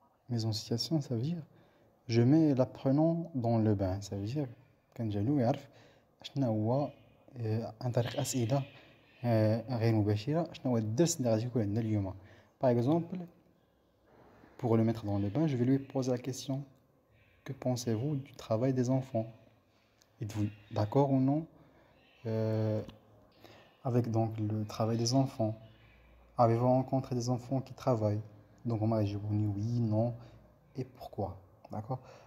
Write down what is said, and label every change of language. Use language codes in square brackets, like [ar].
[fr] Mise en situation, ça veut dire je mets l'apprenant dans le bain. Ça veut dire [ar] كنجعلو يعرف شنو هو عن طريق اسئله غير مباشره شنو هو الدرس اللي غادي يكون عندنا اليوم. [fr] Par exemple, pour le mettre dans le bain, je vais lui poser la question: que pensez-vous du travail des enfants? Êtes-vous d'accord ou non avec donc le travail des enfants? Avez-vous rencontré des enfants qui travaillent? Donc on m'a répondu oui, non et pourquoi. D'accord.